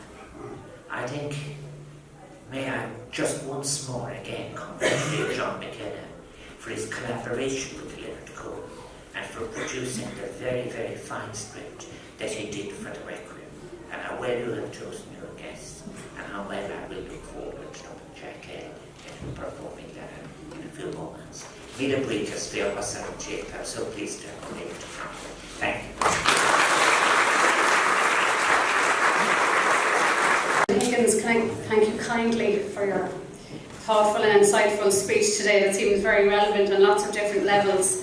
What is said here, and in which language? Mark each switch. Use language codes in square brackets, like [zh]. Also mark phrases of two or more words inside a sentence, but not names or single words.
[en] I think, may I just once more again congratulate John McKenna for his collaboration with Leonard Cohen and for producing the very, very fine script that he did for the Requiem, and how well you have chosen your guests, and how well I will look forward to Jack Hale performing that in a few moments. [ga] Míle buíochas fíor [en] was I'm so pleased to have been able to come. Thank you. Higgins, can I thank you kindly for your thoughtful and insightful speech today that seems very relevant on lots of different levels.